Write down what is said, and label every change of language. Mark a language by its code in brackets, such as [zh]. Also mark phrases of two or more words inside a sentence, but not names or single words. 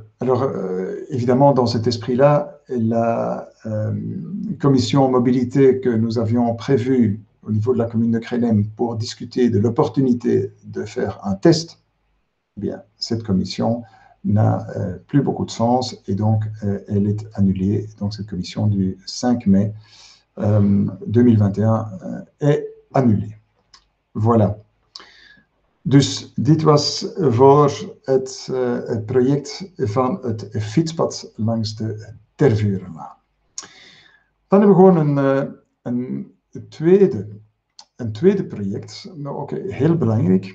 [fr] Alors, évidemment, dans cet esprit-là, la commission mobilité que nous avions prévue au niveau de la commune de Kruinen pour discuter de l'opportunité de faire un test, eh bien, cette commission n'a plus beaucoup de sens et donc elle est annulée. Donc, cette commission du 5 mai 2021 est annulé. Voilà. [nl] Dus dit was voor het project van het fietspad langs de Tervurenlaan. Dan hebben we gewoon een tweede project, maar ook heel belangrijk.